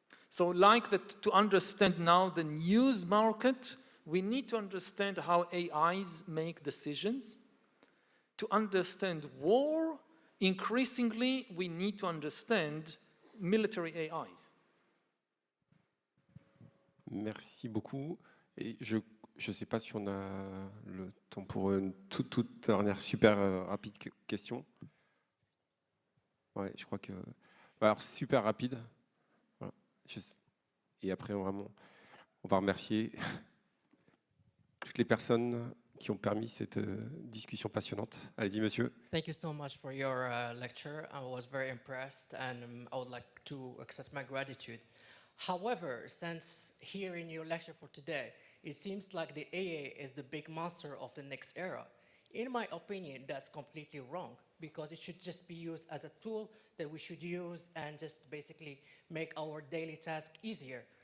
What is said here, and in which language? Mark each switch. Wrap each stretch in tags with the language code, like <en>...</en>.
<en>So like that, to understand now the news market, we need to understand how AIs make decisions. To understand war, increasingly, we need to understand military AIs.</en> <fr>Merci beaucoup. Et je ne sais pas si on a le temps pour une toute dernière super rapide question. Ouais, je crois que... Alors, super rapide. Voilà. Et après, on va remercier toutes les personnes qui ont permis cette discussion passionnante. Allez-y, monsieur.</fr> <en>Thank you so much for your lecture. I was very impressed, and I would like to express my gratitude. However, since hearing your lecture for today, it seems like the AI is the big monster of the next era. In my opinion, that's completely wrong, because it should just be used as a tool that we should use and just basically make our daily task easier.</en>